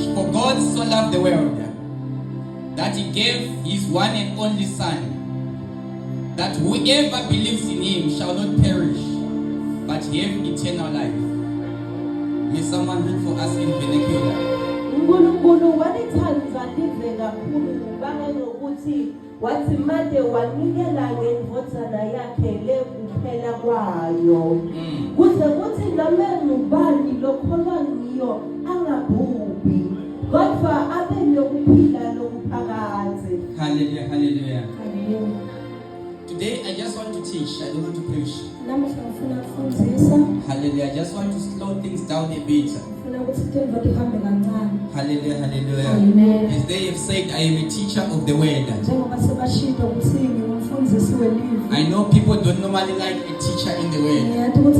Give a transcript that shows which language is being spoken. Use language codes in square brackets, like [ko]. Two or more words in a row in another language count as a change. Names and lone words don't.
[en] For God so loved the world that He gave His one and only Son, that whoever believes in Him shall not perish, but have eternal life. May someone read for us in vernacular. [ss] wathi manje wanikela ngendvodzana yakhe lekuphela kwayo kuze kuthi noma ngubani lokholwa ngiyo angabhubhi kodwa abe nokuphila lokuphakade. [en] Hallelujah, hallelujah. Today I just want to teach, I don't want to preach. Hallelujah, I just want to slow things down a bit. Hallelujah, hallelujah. Amen. As they have said, I am a teacher of the word. I know people don't normally like a teacher in the word.